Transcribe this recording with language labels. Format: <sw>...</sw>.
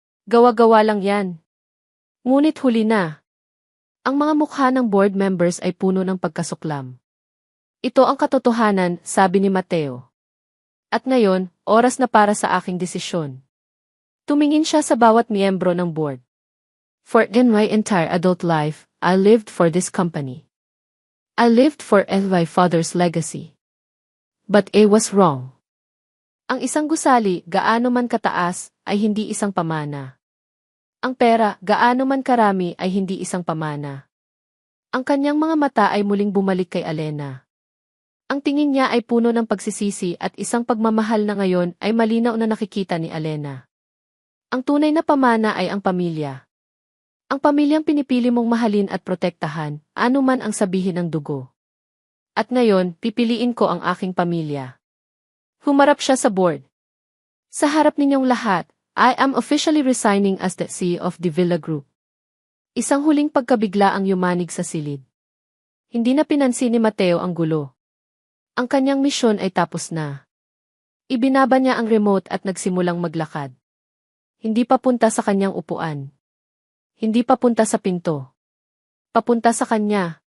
<tl>Gawa-gawa lang yan. Ngunit huli na. Ang mga mukha ng board members ay puno ng pagkasuklam. Ito ang katotohanan, sabi ni Mateo. At ngayon, oras na para sa aking desisyon. Tumingin siya sa bawat miyembro ng board.</tl> <en>For in my entire adult life, I lived for this company. I lived for my father's legacy. But it was wrong.</en> <tl>Ang isang gusali, gaano man kataas, ay hindi isang pamana. Ang pera, gaano man karami, ay hindi isang pamana. Ang kanyang mga mata ay muling bumalik kay Elena. Ang tingin niya ay puno ng pagsisisi at isang pagmamahal na ngayon ay malinaw na nakikita ni Elena. Ang tunay na pamana ay ang pamilya. Ang pamilyang pinipili mong mahalin at protektahan, anuman ang sabihin ng dugo. At ngayon, pipiliin ko ang aking pamilya. Humarap siya sa board. Sa harap ninyong lahat,</tl> <en>I am officially resigning as the CEO of the Villa Group.</en> <tl>Isang huling pagkabigla ang yumanig sa silid. Hindi na pinansin ni Mateo ang gulo. Ang kanyang misyon ay tapos na. Ibinaba niya ang remote at nagsimulang maglakad. Hindi papunta sa kanyang upuan. Hindi papunta sa pinto. Papunta sa kanya.</tl>